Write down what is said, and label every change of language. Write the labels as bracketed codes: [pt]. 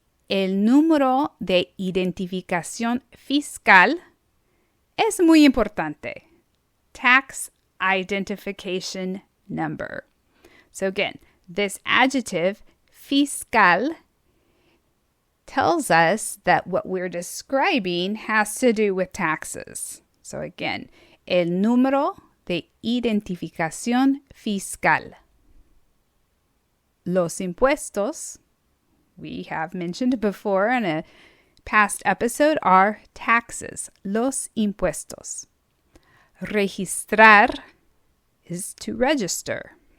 [es] El número de identificación fiscal es muy importante. [en] Tax identification number. So again, this adjective, fiscal, tells us that what we're describing has to do with taxes. So again, [es] el número de identificación fiscal. Los impuestos, [en] we have mentioned before in a past episode, are taxes. [es] Los impuestos. [en] Registrar is to register.